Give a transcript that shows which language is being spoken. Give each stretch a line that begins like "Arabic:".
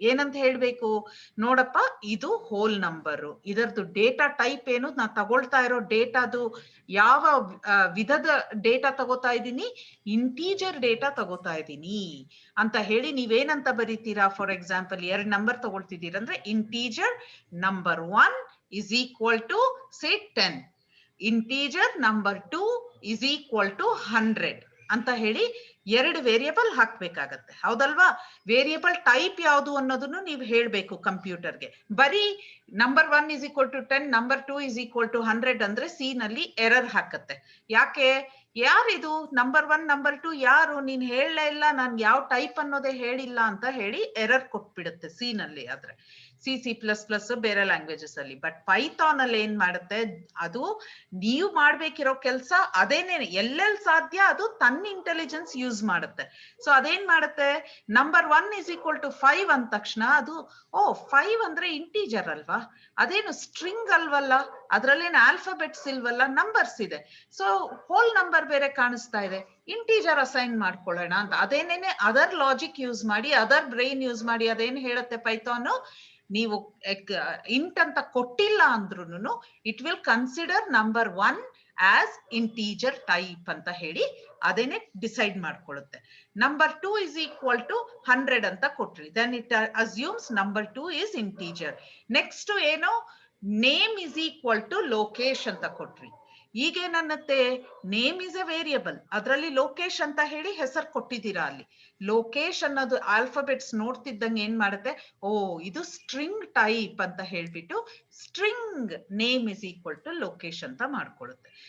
Kannada: ಏನಂತ ಹೇಳ್ಬೇಕು, ನೋಡಪ್ಪ ಇದು ಹೋಲ್ ನಂಬರು, ಇದರದ್ದು ಡೇಟಾ ಟೈಪ್ ಏನು, ನಾ ತಗೊಳ್ತಾ ಇರೋ ಡೇಟಾದು ಯಾವ ವಿಧದ ಡೇಟಾ ತಗೋತಾ ಇದ್ದೀನಿ, ಇಂಟೀಜರ್ ಡೇಟಾ ತಗೋತಾ ಇದ್ದೀನಿ ಅಂತ ಹೇಳಿ ನೀವೇನಂತ ಬರೀತೀರಾ. For example 2 number ತಗೊಳ್ತಿದ್ದೀರಂದ್ರೆ integer number 1
English: is equal to say 10. Integer number 2 is equal to 100
Kannada: ಅಂತ ಹೇಳಿ 2 ವೇರಿಯೇಬಲ್ ಹಾಕ್ಬೇಕಾಗತ್ತೆ. ಹೌದಲ್ವಾ? ವೇರಿಯೇಬಲ್ ಟೈಪ್ ಯಾವುದು ಅನ್ನೋದನ್ನು ನೀವು ಹೇಳ್ಬೇಕು ಕಂಪ್ಯೂಟರ್ಗೆ. ಬರೀ number 1
English: is equal to 10,
Kannada: number 2
English: is equal to 100
Kannada: ಅಂದ್ರೆ ಸಿ ನಲ್ಲಿ ಎರರ್ ಹಾಕತ್ತೆ. ಯಾಕೆ? ಯಾರಿದು ನಂಬರ್ 1 ನಂಬರ್ 2 ಯಾರು, ನೀನ್ ಹೇಳಲೇ ಇಲ್ಲ, ನಾನ್ ಯಾವ ಟೈಪ್ ಅನ್ನೋದೇ ಹೇಳಿಲ್ಲ ಅಂತ ಹೇಳಿ ಎರರ್ ಕೊಟ್ಬಿಡುತ್ತೆ ಸಿ ನಲ್ಲಿ. ಆದ್ರೆ C++ ಬೇರೆ ಲ್ಯಾಂಗ್ವೇಜಸ್ ಅಲ್ಲಿ. ಬಟ್ ಪೈಥಾನ್ ಅಲ್ಲಿ ಏನ್ ಮಾಡುತ್ತೆ, ಅದು ನೀವು ಮಾಡ್ಬೇಕಿರೋ ಕೆಲಸ ಅದೇನೇ, ಎಲ್ಲೆಲ್ಲಿ ಸಾಧ್ಯ ಅದು ತನ್ನ ಇಂಟೆಲಿಜೆನ್ಸ್ ಯೂಸ್ ಮಾಡುತ್ತೆ. ಸೊ ಅದೇನ್ ಮಾಡುತ್ತೆ, ನಂಬರ್ 1
English: is equal to 5
Kannada: ಅಂದ ತಕ್ಷಣ ಅದು, ಓ 5 ಅಂದ್ರೆ ಇಂಟೀಜರ್ ಅಲ್ವಾ, ಅದೇನು ಸ್ಟ್ರಿಂಗ್ ಅಲ್ವಲ್ಲ, ಅದ್ರಲ್ಲೇನು ಆಲ್ಫಾಬೆಟ್ಸ್ ಇಲ್ವಲ್ಲ, ನಂಬರ್ಸ್ ಇದೆ. ಸೊ ಹೋಲ್ ನಂಬರ್ ಬೇರೆ ಕಾಣಿಸ್ತಾ ಇದೆ, ಇಂಟೀಜರ್ ಅಸೈನ್ ಮಾಡ್ಕೊಳ್ಳೋಣ ಅಂತ. ಅದೇನೇನೆ ಅದರ್ ಲಾಜಿಕ್ ಯೂಸ್ ಮಾಡಿ, ಅದರ್ ಬ್ರೈನ್ ಯೂಸ್ ಮಾಡಿ ಅದೇನ್ ಹೇಳುತ್ತೆ ಪೈಥಾನ್, ನೀವು ಇಂಟ್ ಅಂತ ಕೊಟ್ಟಿಲ್ಲ ಅಂದ್ರೂನು
English: it will consider number 1 as integer type
Kannada: ಅಂತ ಹೇಳಿ ಅದೇನೆ decide ಮಾಡ್ಕೊಳ್ಳುತ್ತೆ.
English: number 2 is equal to 100
Kannada: ಅಂತ ಕೊಟ್ರಿ,
English: then it assumes number 2 is integer.
Kannada: Next ಏನೋ name
English: is equal to
Kannada: Lokesh ಅಂತ ಕೊಟ್ರಿ. ಈಗೇನನ್ನತ್ತೆ,
English: name is a variable,
Kannada: ಅದರಲ್ಲಿ ಲೋಕೇಶ್ ಅಂತ ಹೇಳಿ ಹೆಸರು ಕೊಟ್ಟಿದ್ದೀರಾ. ಅಲ್ಲಿ ಲೋಕೇಶ್ ಅನ್ನೋದು ಆಲ್ಫಾಬೆಟ್ಸ್ ನೋಡ್ತಿದ್ದಂಗೆ ಏನ್ ಮಾಡುತ್ತೆ, ಓ ಇದು ಸ್ಟ್ರಿಂಗ್ ಟೈಪ್ ಅಂತ ಹೇಳ್ಬಿಟ್ಟು
English: string name is equal to ಲೊಕೇಶನ್
Kannada: ಅಂತ ಮಾಡ್ಕೊಳ್ಳುತ್ತೆ.